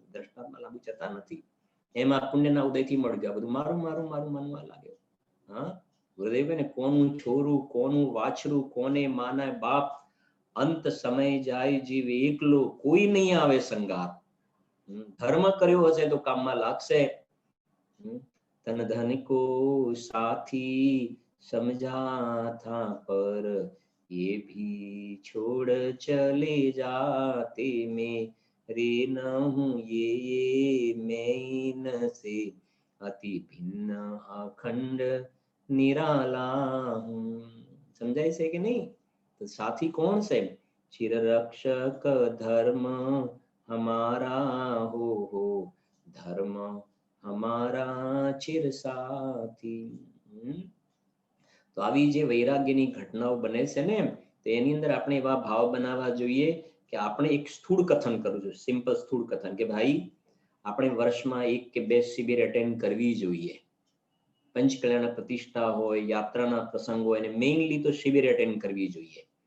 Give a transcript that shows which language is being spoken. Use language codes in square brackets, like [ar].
[gu] દ્રષ્ટાંતમાં લાગુ જતા નથી, એમાં પુણ્યના ઉદયથી મળી ગયા, બધું મારું મારું મારું માનવા લાગ્યો. હા, ગુરુદેવ ને કોનું છોરું, કોનું વાછરું, કોને માના બાપ, અંત સમય જાય જીવ એકલો, કોઈ નહીં આવે સંગાત. ધર્મ કર્યો હશે તો કામમાં લાગશે. [hi] તન ધન કો સાથી સમझा था पर ये भी छोड़ चले जाते मैं रे न हूँ ये मैं न से अति भिन्न अखंड निराला हूँ. [gu] समझाય છે કે નહીં? તો સાથી કોણ છે? [hi] ચિર રક્ષક ધર્મ हमारा हो धर्म हमारा चिर साथी. [gu] તો આવી જે વૈરાગ્યની ઘટનાઓ બને છે ને, તો એની અંદર આપણે એવા ભાવ બનાવવા જોઈએ કે આપણે એક સ્થૂળ કથન કરવું જોઈએ, સિમ્પલ સ્થૂળ કથન કે ભાઈ આપણે વર્ષમાં 1 કે 2 શિબિર એટેન્ડ કરવી જોઈએ. પંચકલ્યાણ પ્રતિષ્ઠા હોય, યાત્રાના પ્રસંગ હોય, અને મેઇનલી તો શિબિર એટેન્ડ કરવી જોઈએ.